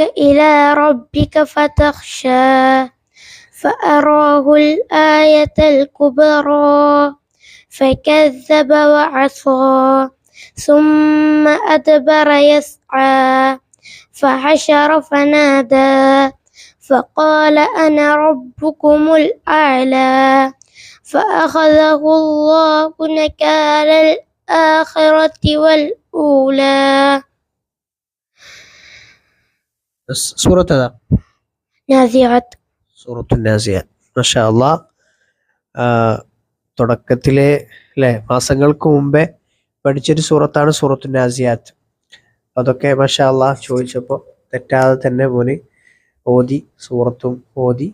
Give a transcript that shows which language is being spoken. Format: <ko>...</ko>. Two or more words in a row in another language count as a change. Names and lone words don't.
<ar>إلى ربك فتخشى فأراه الآية الكبرى فكذب وعصى ثم أدبر يسعى فحشر فنادى فقال أنا ربكم الأعلى فأخذه الله نكال الآخرة والأولى.</ar> <ml>സൂറത്ത് ഏതാ? നാസിഅത്ത്. സൂറത്തു നാസിഅത്ത്.</ml> <ar>ما شاء الله.</ar> <ml>തുടക്കത്തിലെ അല്ലേ, മാസങ്ങൾക്ക് മുമ്പേ പഠിച്ചൊരു സൂറത്താണ് സൂറത്തു നാസിഅത്ത്. അതൊക്കെ</ml> <ar>ما شاء الله</ar> <ml>ചോദിച്ചപ്പോൾ തെറ്റാതെ തന്നെ മോന് ഓതി, സൂറത്തും ഓതി.</ml>